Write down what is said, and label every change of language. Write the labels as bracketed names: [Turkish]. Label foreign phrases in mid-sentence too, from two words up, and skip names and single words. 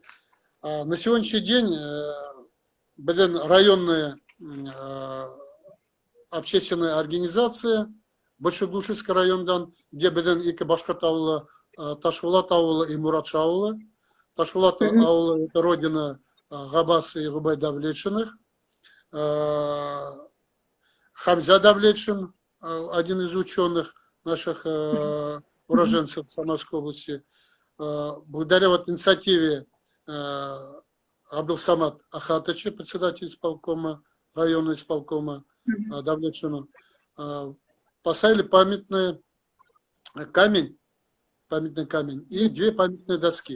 [Russian] На сегодняшний день районная общественная организация Большегушевский райондан, где [Bashkir] беден ики Башкорт ауылы, Ташвулат ауылы [Russian] и Муратша ауылы. Ташвулат ауылы это родина Габаса и Губай Давлетшиных. Хамза Давлетшин, один из ученых наших уроженцев Самарской области. Благодаря вот инициативе Абдулсамат Ахатовича, председатель исполкома, районного исполкома Давлетшину, поставили памятный камень и 2 памятные доски.